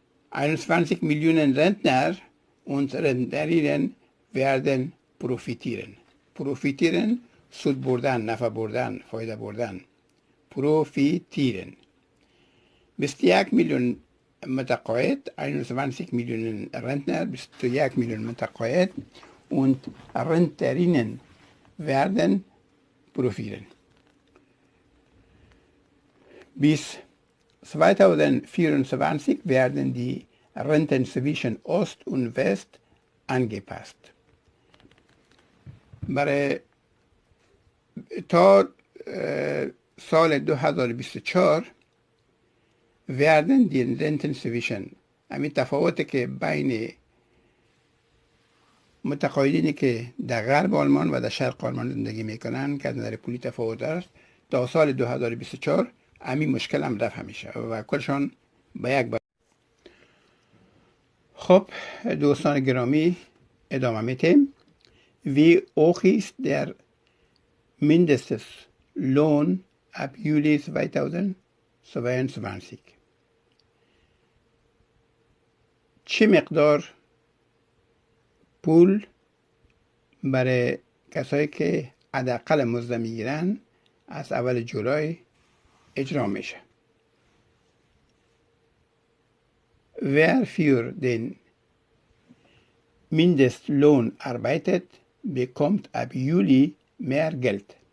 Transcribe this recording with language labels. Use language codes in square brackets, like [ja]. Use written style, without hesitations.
[de] 21 Millionen Rentner und Rentnerinnen werden profitieren. [fa] Profitieren سود بردن، نفع بردن، فایده بردن. [de] Profitieren. 21 Millionen متقاعد، 21 Millionen Rentner, 21 Millionen متقاعد und Rentnerinnen werden profitieren. Bis 2024 werden die Renten zwischen Ost und West angepasst. [fa] برای تا سال 2024 [de] werden die Renten zwischen [fa] همین تفاوتی که بین متقاعدینی که در غرب آلمان و در شرق آلمان زندگی میکنن که از نظر پولی تفاوت است تا سال 2024 همین مشکل هم رفع میشه و کلشان به یک بار. خب دوستان گرامی ادامه میتیم. [de] Wie hoch ist der Mindestlohn ab Juli 2022? [fa] چه مقدار پول برای کسایی که حداقل مزد میگیرن از اول جولای اجرا میشه؟ [de] Wer für den Mindestlohn arbeitet, bekommt ab Juli mehr Geld.